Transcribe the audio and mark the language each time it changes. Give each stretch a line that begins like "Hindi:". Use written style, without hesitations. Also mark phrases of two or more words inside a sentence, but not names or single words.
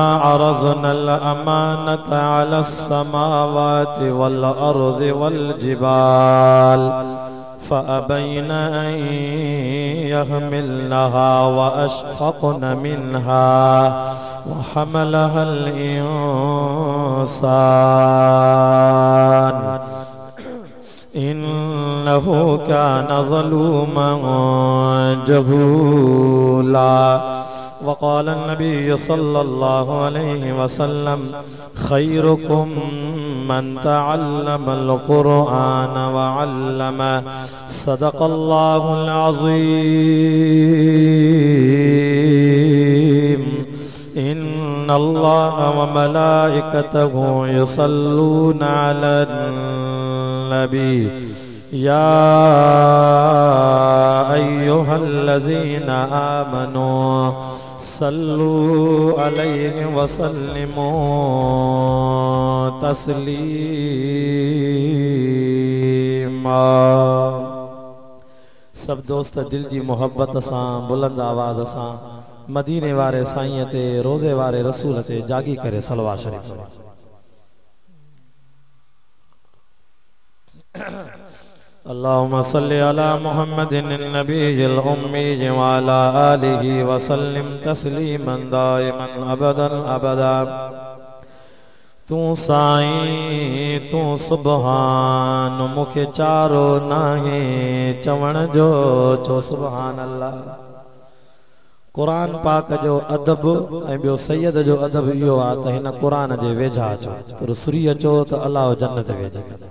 Arabic: عرضنا الأمانة على السماوات والأرض والجبال فأبين أن يحملنها وأشفقن منها وحملها الإنسان إنه كان ظلوما جهولا وقال النبي صلى الله عليه وسلم خيركم من تعلم القرآن وعلمه صدق الله العظيم إن الله وملائكته يصلون على النبي يا أيها الذين آمنوا صلوا عليه وسلموا تسليما.
Sindhi: सब दोस्त दिल जी मोहब्बत सां बुलंद आवाज़ सां मदीने वारे साईं ते रोज़े वारे रसूल ते जागी करे सलवात शरीफ
Arabic: اللهم صل على محمد النبي الأمي وعلى آله وسلم تسليما دائما أبدا أبدا.
Sindhi: तू साईं तू सुबहान मुखे चारो नाहे चवण जो चो
Arabic: سبحان الله.
Sindhi: कुरान पाक जो अदब ऐं ॿियो सैयद जो अदब इहो आहे त हिन कुरान जे वेझा अचो त सुरी अचो त अल्लाह जन्नत वेझी कंदो।